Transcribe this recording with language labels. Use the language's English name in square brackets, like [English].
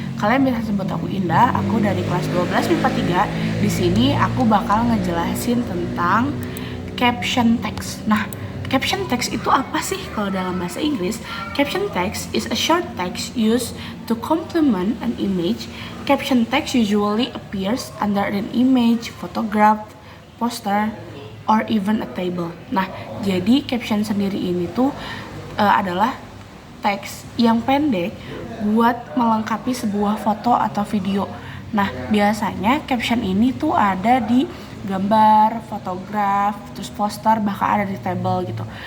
[Indonesian] Kalian bisa sebut aku Indah. Aku dari kelas 12 MIPA 3. Di sini aku bakal ngejelasin tentang caption text. Nah, caption text itu apa sih kalau dalam bahasa Inggris? [English] Caption text is a short text used to complement an image. Caption text usually appears under an image, photograph, poster, or even a table. [Indonesian] Nah, jadi caption sendiri ini tuh adalah teks yang pendek buat melengkapi sebuah foto atau video. Nah, biasanya caption ini tuh ada di gambar, fotograf, terus poster, bahkan ada di table gitu.